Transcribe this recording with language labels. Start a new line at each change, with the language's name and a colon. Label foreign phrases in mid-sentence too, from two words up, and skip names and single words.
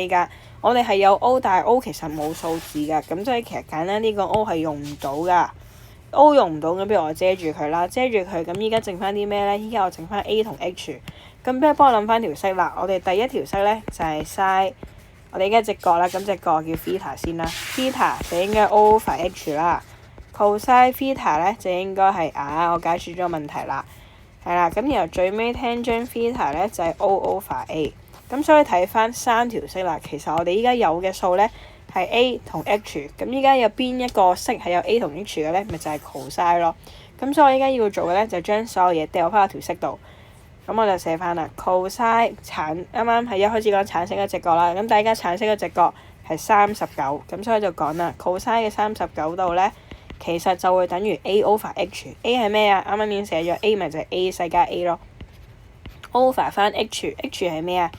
Cantonese: 依家我哋係有 O， 但係 O 其實冇數字㗎，咁所以其實簡單呢個 O 係用唔到㗎。O 用唔到，咁不如我遮住佢啦，咁依家剩翻啲咩呢？依家我剩翻 A 同 H， 咁不如幫我諗翻條式啦。我哋第一條式呢，就係 sin， 我哋依家直角啦，咁直角叫 theta 先啦，theta 就應該
English: O over H
Cantonese: 啦。
English: cosine theta
Cantonese: 呢，就應該係我解決咗問題啦，係啦，咁然後最尾
English: tangent theta
Cantonese: 呢，就係
English: O over A，
Cantonese: 咁所以睇翻3條式啦，其實我哋依家有嘅數呢，係 A 同 H， 咁依家有邊一個式係有 A 同 H 嘅呢？咪就係 cosine 咯。咁所以我依家要做嘅呢，就將所有嘢掉翻去條式度，咁我就寫翻啦 cosine 啱啱係一開始講橙色嘅直角啦，咁大家橙色嘅直角係39，咁所以就講啦 cosine 嘅39度呢，其實就會等於
English: A over H。
Cantonese: A 係咩啊？啱啱已經寫咗 A 咪就係 A 細加 A 咯。over 翻 H 係咩啊？